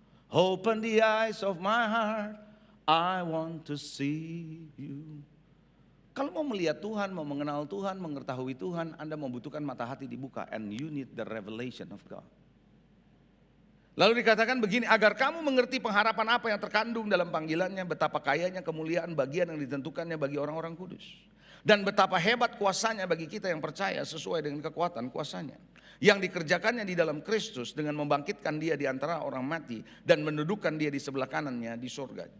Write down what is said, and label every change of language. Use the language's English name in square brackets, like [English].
[English] Open the eyes of my heart, I want to see you. [Indonesian] Kalau mau melihat Tuhan, mau mengenal Tuhan, mengetahui Tuhan, Anda membutuhkan mata hati dibuka. [English] And you need the revelation of God. [Indonesian] Lalu dikatakan begini, agar kamu mengerti pengharapan apa yang terkandung dalam panggilannya, betapa kayanya kemuliaan bagian yang ditentukannya bagi orang-orang kudus. Dan betapa hebat kuasanya bagi kita yang percaya sesuai dengan kekuatan kuasanya. Yang dikerjakannya di dalam Kristus dengan membangkitkan dia di antara orang mati dan mendudukkan dia di sebelah kanannya di surga.